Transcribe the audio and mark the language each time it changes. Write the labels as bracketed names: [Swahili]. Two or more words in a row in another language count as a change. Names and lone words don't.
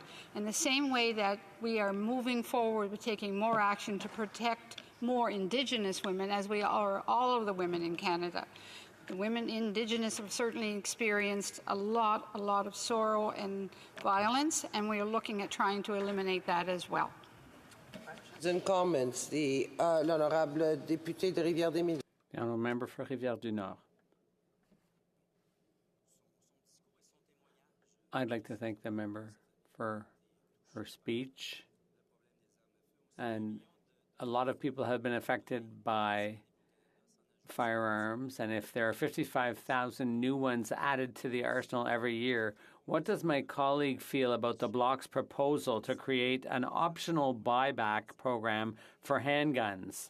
[English] In the same way that we are moving forward with taking more action to protect more Indigenous women, as we are all of the women in Canada. The women Indigenous have certainly experienced a lot of sorrow and violence, and we are looking at trying to eliminate that as well. And comments. [French] L'honorable député de Rivière-des-Mines. [English] The honourable member for Rivière-du-Nord. I'd like to thank the member for her speech. And a lot of people have been affected by firearms, and if there are 55,000 new ones added to the arsenal every year, what does my colleague feel about the Bloc's proposal to create an optional buyback program for handguns?